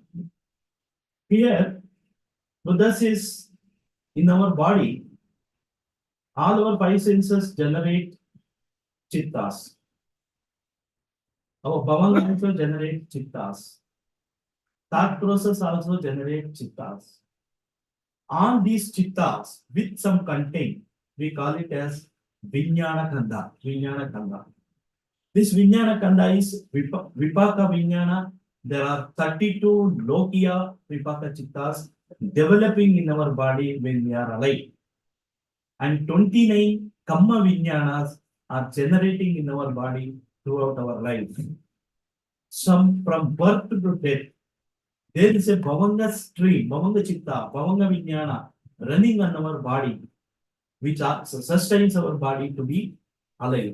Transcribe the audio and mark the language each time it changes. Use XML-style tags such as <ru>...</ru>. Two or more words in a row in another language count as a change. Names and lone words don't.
<en>Here, Buddha says in our body, all our five senses generate chittas. Our bhavanga also generate chittas. Thought process also generate chittas. On these chittas with some content, we call it as</en> <pi>Vijnana Kanda. Vijnana Kanda. This Vijnana Kanda is Vipaka Vijnana.</pi> <en>There are 32</en> <pi>Lokiya Vipaka Chittas</pi> <en>developing in our body when we are alive. And 29</en> <pi>Kamma Vijnanas</pi> <en>are generating in our body throughout our life. Some from birth to death. There is a Bhavanga stream,</en> <pi>Bhavanga Chitta, Bhavanga Vijnana</pi> <en>running on our body, which sustains our body to be alive.</en>